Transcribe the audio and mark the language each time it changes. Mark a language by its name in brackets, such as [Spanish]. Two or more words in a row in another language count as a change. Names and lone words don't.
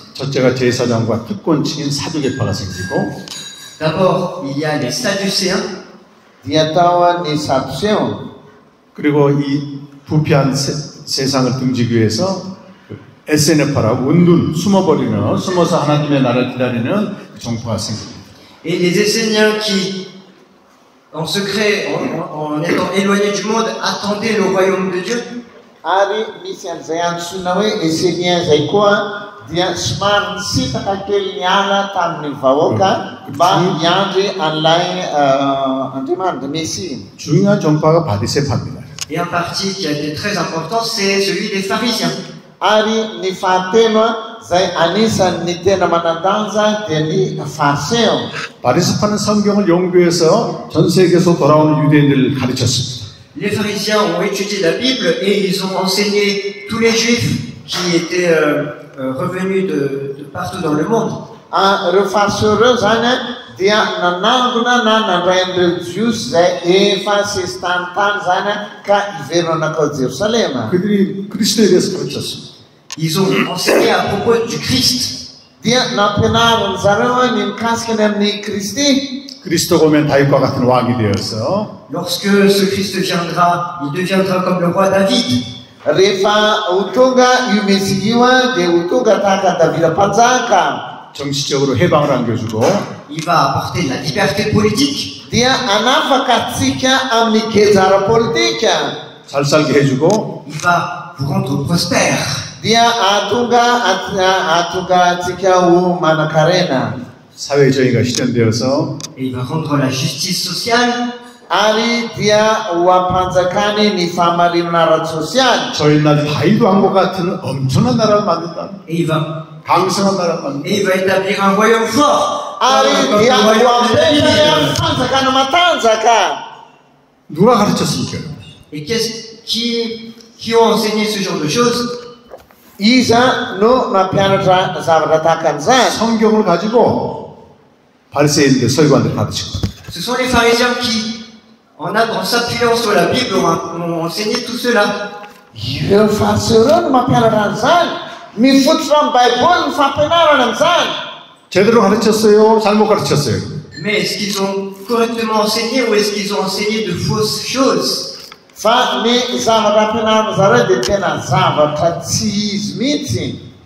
[Korean] 첫째가 제사장과 특권층인 사두개파가 생기고 [French] D'abord, il y a les Sadducéens. [Malagasy] Dia tao ny Sadducéens. [Korean] 그리고 이 부패한 세상을 등지기 위해서 에세네파라고 은둔 숨어서 하나님의 나라를 기다리는 종파가 생깁니다. [French] Et les Esséniens qui, en secret, en étant éloignés du monde, attendaient le royaume de Dieu. [Malagasy] Ary misy an'izay antsoina hoe Esséniens zay koa dia somary nisitaka kely niala tamin'ny vahoaka mba hiandry an'ilay Andriamanitra Mesia. [Korean] 중요한 종파가 바리새파입니다. [French] Et un parti qui a été très important, c'est celui des pharisiens. [Malagasy] Ary ny fahatelo zay anisan'ny tena manan-danja dia ny fariseo. [Korean] 바리새파는 성경을 연구해서 전 세계에서 돌아오는 유대인들을 가르쳤습니다. [French] Les pharisiens ont étudié la Bible et ils ont enseigné tous les juifs qui étaient revenus de partout dans le monde. [Malagasy] Ireo fariseo ireo zany dia nanangona na nandray an'ireo jiosy zay efa sesy tany zany ka iverina nakao Jerusalema. [Korean] 그들이 그리스도에 대해서 가르쳤습니다. [French] Ils ont enseigné à propos du Christ. [Malagasy] Dia nampianarina zareo ny mikasika amin'ny Kristy. [Korean] 그리스도가 오면 다윗과 같은 왕이 되어서 [French] Lorsque ce Christ viendra, il deviendra comme le roi David. [Malagasy] Rehefa ho tonga io Mesia io dia ho tonga tahaka Davida mpanjaka. [Korean] 정치적으로 해방을 안겨주고 [French] Il va apporter de la liberté politique. [Malagasy] Dia anafaka antsika amin'ny gejara politika. [Korean] 잘 살게 해주고 [French] Il va vous rendre prospère. [Malagasy] Dia atonga antsika ho manan-karena. [Korean] 사회 정의가 실현되어서 [French] Et il va rendre la justice sociale. [Malagasy] Ary dia ho ampanjakany ny fahamarinana ara-tsosialy. [Korean] 저희 날 다윗 왕국 같은 엄청난 나라를 만든다. [French] Et il va [Korean] 강성한 나라를 만든다. [French] établir un royaume fort. [Malagasy] Ary dia ho ampetrany fanjakana matanjaka. [Korean] 누가 가르쳤습니까? [French] Et qui ont enseigné ce genre de choses? [Malagasy] Iza no nampianatra zavatra tahaka an'izany. [Korean] 성경을 가지고 바리새인들 서기관들 가르치고. [French] Ce sont les pharisiens qui, en s'appuyant sur la Bible, ont enseigné tout cela. [Malagasy] Ireo fariseo ireo no mampianatra an'izany. Mifototra amin'ny Baiboly ny fampianarana an'izany. [Korean] 제대로 가르쳤어요? 잘못 가르쳤어요? [French] Mais est-ce qu'ils ont correctement enseigné ou est-ce qu'ils ont enseigné de fausses choses? [Malagasy] Fa ny zavatra ampianarana zareo dia tena zavatra tsy izy mihitsy.